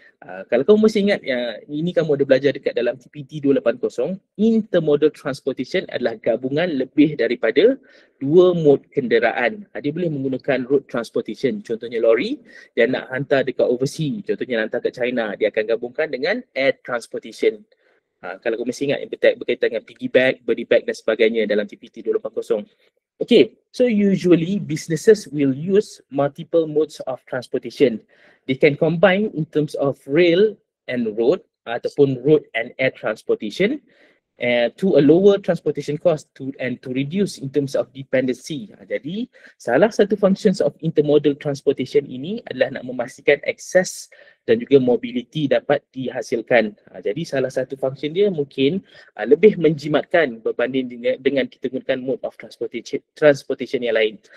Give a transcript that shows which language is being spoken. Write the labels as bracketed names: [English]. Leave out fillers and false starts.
[Malay] Kalau kamu masih ingat, ini kamu ada belajar dekat dalam TPT 280, intermodal transportation adalah gabungan lebih daripada 2 mode kenderaan. Dia boleh menggunakan road transportation, contohnya lori, dia nak hantar dekat overseas, contohnya hantar kat China, dia akan gabungkan dengan air transportation. Kalau kamu masih ingat yang berkaitan dengan piggyback, body bag dan sebagainya dalam TPT 280. [English] Okay, so usually businesses will use multiple modes of transportation. They can combine in terms of rail and road ataupun road and air transportation to a lower transportation cost and to reduce in terms of dependency. [Malay] Jadi salah satu [English] functions of intermodal transportation [Malay] ini adalah nak memastikan akses dan juga mobility dapat dihasilkan. Jadi salah satu function dia mungkin lebih menjimatkan berbanding dengan kita gunakan [English] mode of transportation [Malay] yang lain.